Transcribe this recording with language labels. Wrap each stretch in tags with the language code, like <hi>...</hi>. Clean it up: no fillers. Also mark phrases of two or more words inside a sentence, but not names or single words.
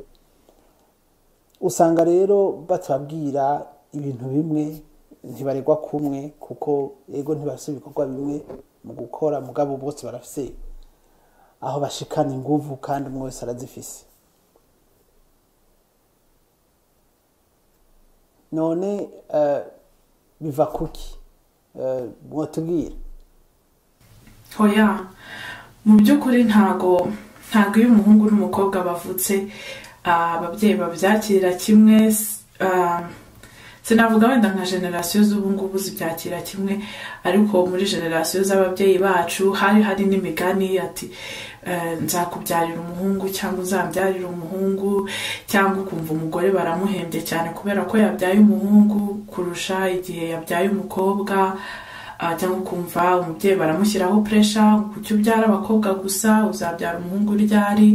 <rn>Usanga rero batabwira ibintu bimwe, ntibaregwa kumwe kuko ego ntibafise ibikorwa bimwe mu gukora, mugabo bose barafise aho bashikana inguvu kandi umwe wese arazifise. None biva kuki? Mwotubwira? Hoya,</rn> <rw>mu by'ukuri ntago iyo umuhungu n'umukobwa bavutse ababyeyi babyakira kimwe. Sinavuga wenda nka generasiyo z'ubu ngubu zibyakira kimwe, ariko muri generasiyo z'ababyeyi bacu hari n'imigani ati nzakubyarira umuhungu cyangwa uzambyarira umuhungu, cyangwa ukumva umugore baramuhembye cyane kubera ko yabyaye umuhungu kurusha igihe yabyaye umukobwa, cyangwa ukumva umubyeyi baramushyiraho pressure kucyo ubyara abakobwa gusa, uzabyara umuhungu ryari.</rw>